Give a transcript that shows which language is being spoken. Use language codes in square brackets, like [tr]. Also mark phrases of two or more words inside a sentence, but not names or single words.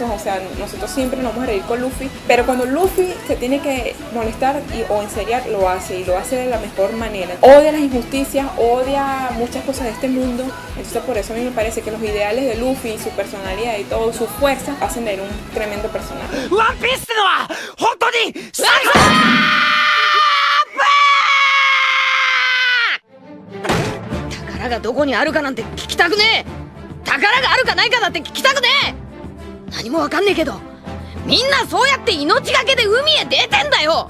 [es] O sea, nosotros siempre nos vamos a reír con Luffy, pero cuando Luffy se tiene que molestar o enseriar, lo hace, y lo hace de la mejor manera. Odia las injusticias, odia muchas cosas de este mundo. Entonces por eso a mí me parece que los ideales de Luffy, su personalidad y todo, su fuerza, hacen de él un tremendo personaje. [ja] One Piece ってのは本当に最高だ！宝がどこにあるかなんて聞きたくねえ。宝があるかないかだって聞きたくねえ。何もわかんねえけど、みんなそうやって命がけで海へ出てんだよ。